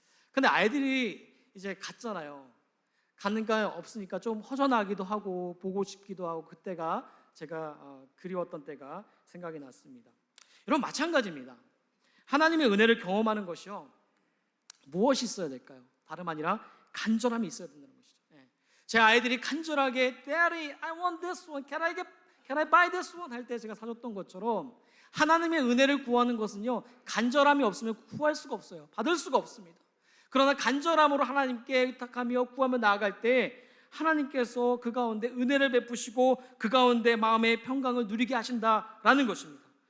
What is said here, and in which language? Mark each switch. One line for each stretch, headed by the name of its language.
Korean: 근데 아이들이 이제 갔잖아요. 갔으니까 없으니까 좀 허전하기도 하고 보고 싶기도 하고 그때가 제가 그리웠던 때가 생각이 났습니다. 여러분, 마찬가지입니다. 하나님의 은혜를 경험하는 것이요, 무엇이 있어야 될까요? 다름 아니라 간절함이 있어야 된다는 것이죠. 제 아이들이 간절하게
English: Daddy, I want this one. Can I buy this one?
Korean: 할 때 제가 사줬던 것처럼 하나님의 은혜를 구하는 것은요, 간절함이 없으면 구할 수가 없어요. 받을 수가 없습니다. 그러나 간절함으로 하나님께 의탁하며 구하며 나아갈 때 하나님께서 그 가운데 은혜를 베푸시고 그 가운데 마음의 평강을 누리게 하신다라는 것입니다.